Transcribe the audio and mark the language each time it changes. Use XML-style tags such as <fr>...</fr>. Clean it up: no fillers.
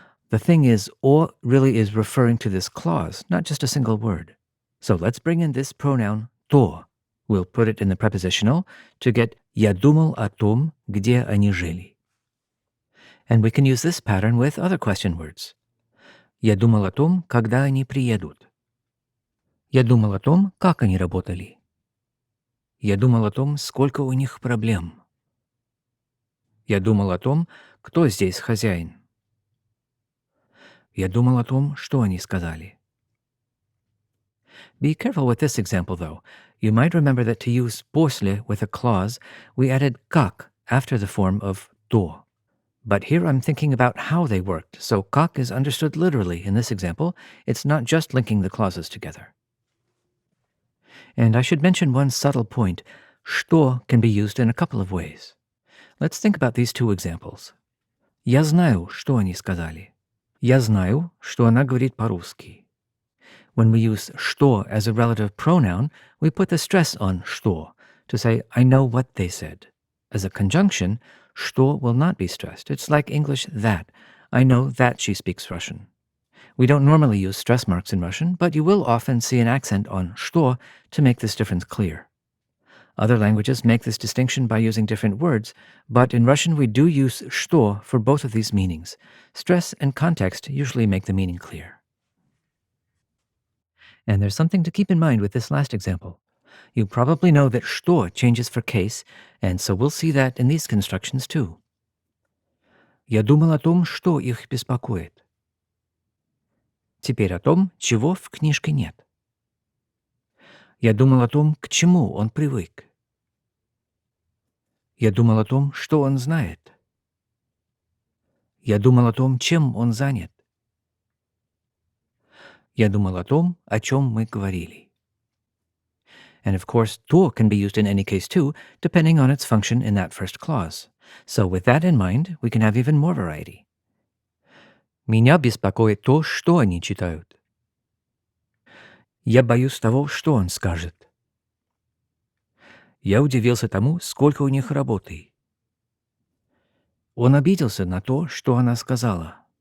<en>The thing is, о really is referring to this clause, not just a single word. So let's bring in this pronoun то. We'll put it in the prepositional to get</en> <ru>я думал о том, где они жили.</ru> <en>And we can use this pattern with other question words.</en> <ru>Я думал о том, когда они приедут. Я думал о том, как они работали. Я думал о том, сколько у них проблем. Я думал о том, кто здесь хозяин. Я думал о том, что они сказали.</ru> <en>Be careful with this example, though. You might remember that to use после with a clause, we added как after the form of то. But here I'm thinking about how they worked, so как is understood literally in this example. It's not just linking the clauses together. And I should mention one subtle point. Что can be used in a couple of ways. Let's think about these two examples.</en> <ru>Я знаю, что они сказали. Я знаю, что она говорит по-русски.</ru> <en>When we use что as a relative pronoun, we put the stress on что to say, I know what they said. As a conjunction, что will not be stressed. It's like English that. I know that she speaks Russian. We don't normally use stress marks in Russian, but you will often see an accent on что to make this difference clear. Other languages make this distinction by using different words, but in Russian we do use что for both of these meanings. Stress and context usually make the meaning clear. And there's something to keep in mind with this last example. You probably know that что changes for case, and so we'll see that in these constructions too.</en> <ru>Я думал о том, что их беспокоит. Теперь о том, чего в книжке нет. Я думал о том, к чему он привык. Я думал о том, что он знает. Я думал о том, чем он занят. Я думал о том, о чем мы говорили.</ru> <en>And of course, то can be used in any case too, depending on its function in that first clause. So with that in mind, we can have even more variety.</en> <ru>Меня беспокоит то, что они читают. Я боюсь того, что он скажет. Я удивился тому, сколько у них работы. Он обиделся на то, что она сказала.</ru>